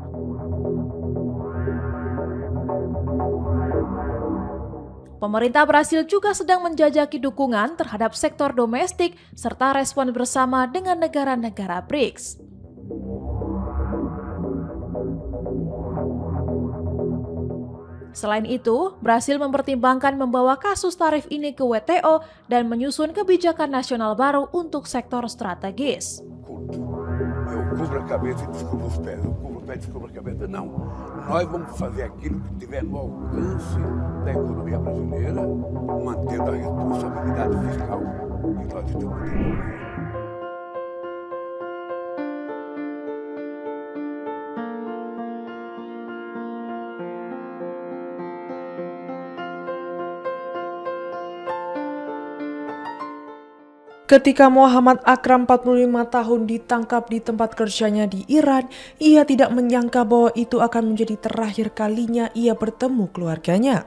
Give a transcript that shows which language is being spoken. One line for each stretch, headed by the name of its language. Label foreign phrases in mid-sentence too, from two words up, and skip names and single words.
Indonesian: Pemerintah Brasil juga sedang menjajaki dukungan terhadap sektor domestik serta respon bersama dengan negara-negara BRICS. Selain itu, Brasil mempertimbangkan membawa kasus tarif ini ke WTO dan menyusun kebijakan nasional baru untuk sektor strategis.
Portuguese: Eu cubro a cabeça e descubro os pés. Eu cubro o pé e descubro a cabeça. Não. Nós vamos fazer aquilo que tiver no alcance da economia brasileira, mantendo a responsabilidade fiscal que nós estamos tendo.
Indonesian: Ketika Muhammad Akram 45 tahun ditangkap di tempat kerjanya di Iran, ia tidak menyangka bahwa itu akan menjadi terakhir kalinya ia bertemu keluarganya.